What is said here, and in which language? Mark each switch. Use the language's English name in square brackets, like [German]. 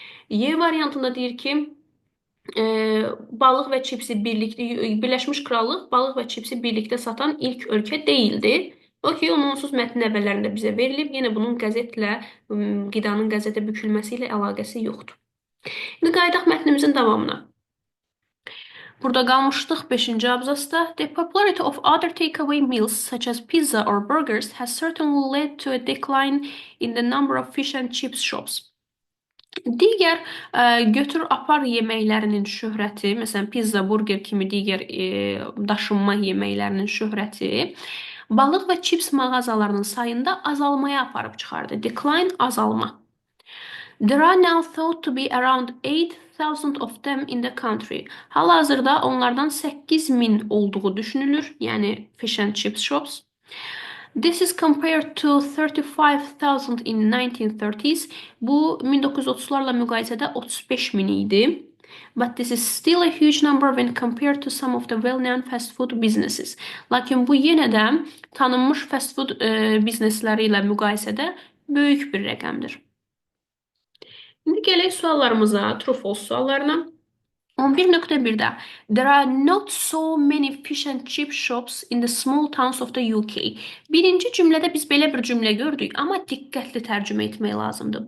[Azerbaijani] Y variantında deyir ki, balıq və çipsi Birləşmiş Krallıq balıq və çipsi birlikdə satan ilk ölkə deyildi. Okey, onun onsuz mətnin əvvəllərində bizə verilib. Yenə bunun qəzetlə, qidanın qəzetə bükülməsi ilə əlaqəsi yoxdur. İndi qayıdaq mətnimizin davamına. Burada qalmışdıq 5-ci abzasda. [English] The popularity of other takeaway meals such as pizza or burgers has certainly led to a decline in the number of fish and chips shops. [Azerbaijani] Digər götür apar yeməklərinin şöhrəti, məsələn pizza, burger kimi digər daşınma yeməklərinin şöhrəti balıq və çips mağazalarının sayında azalmaya aparıb çıxardı. Decline, azalma. [English] There are now thought to be around 8,000 of them in the country. [Azerbaijani] Hal-hazırda onlardan 8.000 olduğu düşünülür. Yəni [English] fish and chips shops. This is compared to 35,000 in 1930s. [Azerbaijani] Bu 1930'larla müqayisədə 35.000 idi. [English] But this is still a huge number when compared to some of the well-known fast food businesses. [Azerbaijani] Lakin bu yenə də tanınmış fast food biznesləri ilə müqayisədə böyük bir rəqəmdir. İndi gələk suallarımıza, true-false suallarına. [English] 11.1'də There are not so many fish and chip shops in the small towns of the UK. [Azerbaijani] Birinci cümlədə biz belə bir cümlə gördük, amma diqqətli tərcümə etmək lazımdır.